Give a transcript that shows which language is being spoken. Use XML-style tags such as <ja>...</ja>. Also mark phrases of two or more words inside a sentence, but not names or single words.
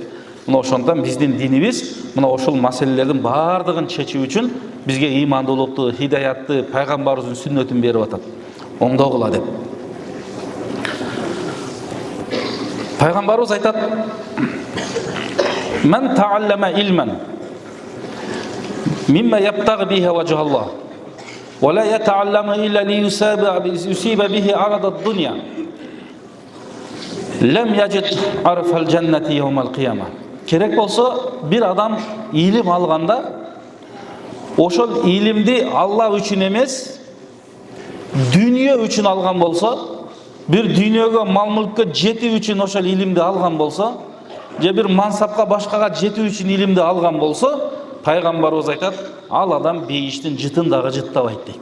<ky>Мына ошондон биздин динибиз мына ошол маселелердин баардыгын чечүү үчүн бизге ыймандуулукту, хидаятты, пайгамбарыбыздын сүннөтүн берип атат. Оңдогула деп. Пайгамбарыбыз айтат:</ky> <ar>"من تعلم علما مما يبتغى به وجه الله ولا يتعلمه إلا ليصيب به عرضا الدنيا لم يجد عرف الجنة يوم القيامة."</ar> <ky>Керек болсо бир адам илим алганда ошол илимди Аллах үчүн эмес, дүйнө үчүн алган болсо, бир дүйнөгө, мал-мүлккө жетүү үчүн ошол илимди алган болсо, же бир мансапка, башкага жетүү үчүн илимди алган болсо, пайгамбарыбыз айтат, ал адам бейиштин жытын дагы жыттабайт дейт.</ky>